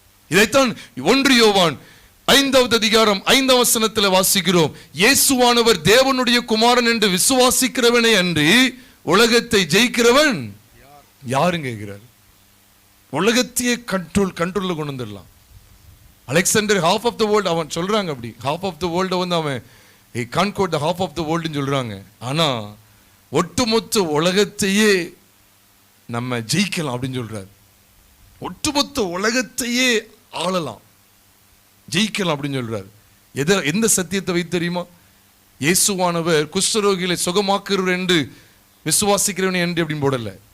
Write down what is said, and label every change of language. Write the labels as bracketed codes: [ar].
[ta] இதைத்தான் 1 யோவான் 5வது அதிகாரம் 5ஆம் வசனத்தில் வாசிக்கிறோம். இயேசுவானவர் தேவனுடைய குமாரன் என்று விசுவாசிக்கிறவனே அன்றி உலகத்தை ஜெயிக்கிறவன் யாருங்க கேட்கிறார்? உலகத்தையே கண்ட்ரோல்ல கொண்டு வந்துடலாம். [en] Alexander half of the world [ta] அவன் சொல்றாங்க. அப்படி [en] half of the world [ta] வந்து அவன் [en] he conquered the half of the world [ta] ன்னு சொல்றாங்க. ஆனா ஒட்டுமொத்த உலகத்தையே நம்ம ஜெயிக்கலாம் அப்படின்னு சொல்றாரு. ஒட்டுமொத்த உலகத்தையே ஆளலாம், ஜெயிக்கலாம் அப்படின்னு சொல்றாரு. எந்த சத்தியத்தை வைத்து தெரியுமா? இயேசுவானவர் குஷ்டரோகிகளை சுகமாக்குறவர் என்று விசுவாசிக்கிறவன் என்று அப்படின்னு போடல.